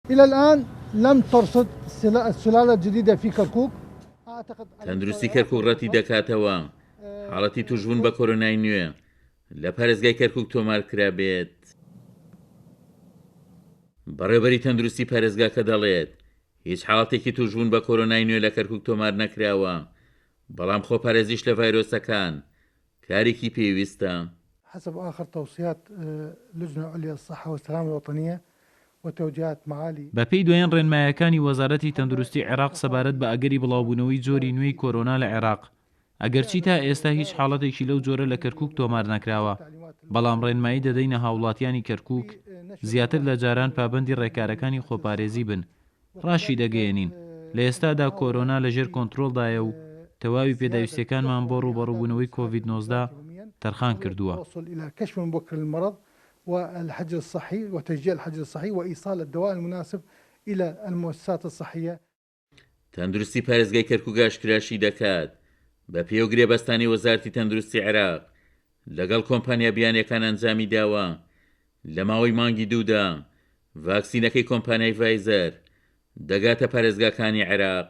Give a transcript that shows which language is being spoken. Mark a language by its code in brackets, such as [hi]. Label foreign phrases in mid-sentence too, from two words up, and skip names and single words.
[ar] إلى الآن لم ترصد السلالة الجديدة في كركوك. [ckb] تەندروستی کەرکوک ڕەتی دەکاتەوە حاڵەتی توشبوون بە کۆرۆنای نوێ لە پارێزگای کەرکوک تۆمار کرابێت. بەڕێوەبەری تەندروستی پارێزگاکە دەڵێت هیچ حاڵەتێکی توشبوون بە کۆرۆنای نوێ لە کەرکوک تۆمار نەکراوە، بەڵام خۆپارێزیش لە ڤایرۆسەکان کارێکی پێویستە. [ar] حسب آخر توصيات لجنة عليا الصحة والسلامة الوطنية وتوجيهات معالي. [ckb] بەپێی دوایین ڕێنمایەکانی وەزارەتی تەندروستی عێراق سەبارەت بە ئەگەری بڵاوبوونەوەی جۆری نوێی کۆرۆنا لە عێراق، ئەگەرچی تا ئێستا هیچ حاڵەتێکی لەو جۆرە لە کەرکوک تۆمار نەکراوە، بەڵام ڕێنمایی دەدەینە هاوڵاتیانی کەرکوک زیاتر لە جاران پابەندی ڕێکارەکانی خۆپارێزی بن. ڕاشی دەگەیەنین لە ئێستادا کۆرۆنا لەژێر کۆنتڕۆڵدایە و تەواوی پێداویستیەکانمان بۆ ڕوبەڕووبوونەوەی کۆڤید-19 تەرخان کردووە. [ar] والحجر الصحي وتشجيع الحجر الصحي وإيصال الدواء المناسب إلى المؤسسات الصحية. [ckb] تەندروستی پارێزگای کەرکوک ئاشکراشی دەکات بە پێوگرێبەستانی وەزارەتی تەندروستی عێراق لەگەڵ کۆمپانیا بیانیەکان ئەنجامی داوە لە ماوەی مانگی دوودا ڤاکسینەکەی کۆمپانیای ڤایزەر دەگاتە پارێزگاکانی عێراق.